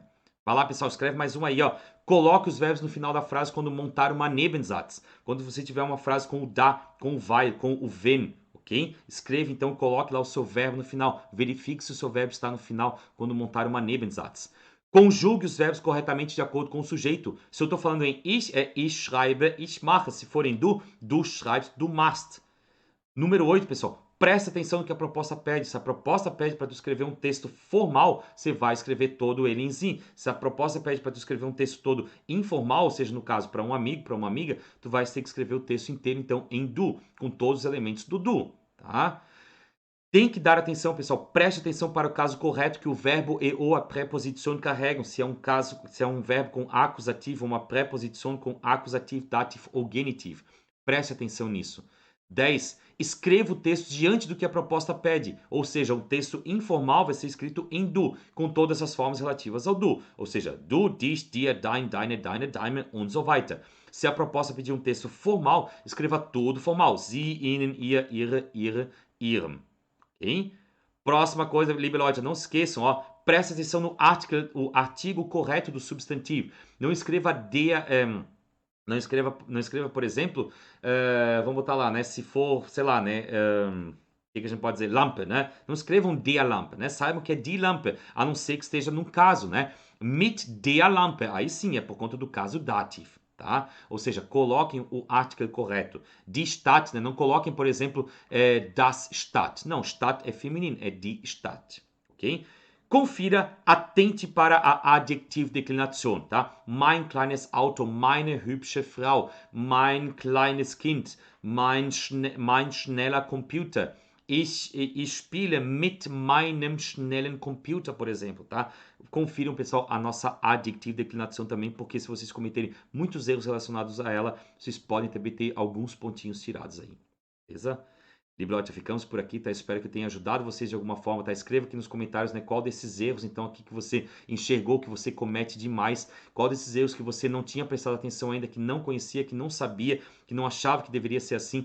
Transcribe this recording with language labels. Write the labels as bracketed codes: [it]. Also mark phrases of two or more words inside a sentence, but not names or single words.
[pt] Vai lá, pessoal, escreve mais um aí, ó. Coloque os verbos no final da frase quando montar uma Nebensatz. Quando você tiver uma frase com o da, com o weil, com o wenn. Okay? Escreva, então, coloque lá o seu verbo no final. Verifique se o seu verbo está no final quando montar uma Nebensatz. Conjugue os verbos corretamente de acordo com o sujeito. Se eu estou falando em ich, é [de] ich schreibe, ich mache. [pt] Se for em [de] du, du schreibst, du machst. [pt] Número 8, pessoal. Presta atenção no que a proposta pede. Se a proposta pede para tu escrever um texto formal, você vai escrever todo ele em si. Se a proposta pede para tu escrever um texto todo informal, ou seja, no caso, para um amigo, para uma amiga, tu vai ter que escrever o texto inteiro, então, em du, com todos os elementos do du, tá? Tem que dar atenção, pessoal. Preste atenção para o caso correto que o verbo e ou a preposição carregam. Se é um verbo com acusativo, uma preposição com acusativo, dativo ou genitivo. Preste atenção nisso. 10. Escreva o texto diante do que a proposta pede, ou seja, o texto informal vai ser escrito em du, com todas as formas relativas ao du, ou seja, [de] du, dich, dir, dein, deine, deine und so weiter. [pt] Se a proposta pedir um texto formal, escreva tudo formal, [de] sie, ihnen, ihr, ihre, ihrem. [pt] Okay? Próxima coisa, [de] liebe Leute, [pt] não esqueçam, ó, presta atenção no o artigo correto do substantivo. Não escreva der, não escreva, por exemplo, vamos botar lá, né? Se for, sei lá, né? O que a gente pode dizer? Lampe, né? Não escrevam [de] der Lampe, [pt] né? Saibam que é [de] die Lampe, [pt] a não ser que esteja num caso, né? [de] Mit der Lampe, [pt] aí sim é por conta do caso dativo, tá? Ou seja, coloquem o artigo correto. [de] Die Stadt, [pt] né? Não coloquem, por exemplo, [de] das Stadt. [pt] Não, Stadt é feminino, é [de] die Stadt, [pt] ok? Confira, atente para a Adjektivdeklination, tá? [de] Mein kleines Auto, meine hübsche Frau, mein kleines Kind, mein schneller Computer. Ich spiele mit meinem schnellen Computer, [pt] por exemplo, tá? Confiram, pessoal, a nossa Adjektivdeklination também, porque se vocês cometerem muitos erros relacionados a ela, vocês podem também ter alguns pontinhos tirados aí, beleza? Librote, ficamos por aqui, tá? Espero que tenha ajudado vocês de alguma forma, tá? Escreva aqui nos comentários, né, qual desses erros, então, aqui que você enxergou, que você comete demais, qual desses erros que você não tinha prestado atenção ainda, que não conhecia, que não sabia, que não achava que deveria ser assim.